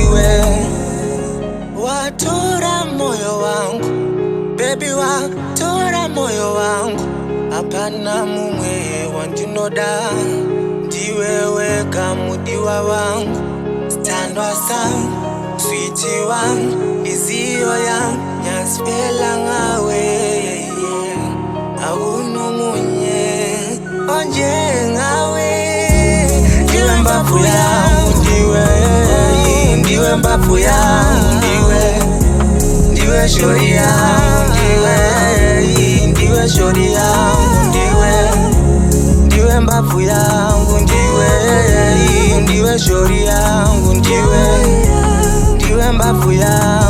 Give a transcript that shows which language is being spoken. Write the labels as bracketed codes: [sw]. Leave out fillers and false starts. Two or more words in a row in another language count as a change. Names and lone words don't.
[sn] watora moyo wangu, baby watora moyo wangu, hapana mumwe wandinoda, ndiwewe kamudiwa wangu, [zu] standwa sana, [sn] sweetie wangu, izio yangu, nyaspela ngawe, aunumunye, onje ngawe. Ndiwe mbavu yangu, ndiwe mbavu yangu, ndiwe shori yangu, ndiwe shori yangu, ndiwe mbavu yangu, ndiwe shori yangu, ndiwe mbavu yangu.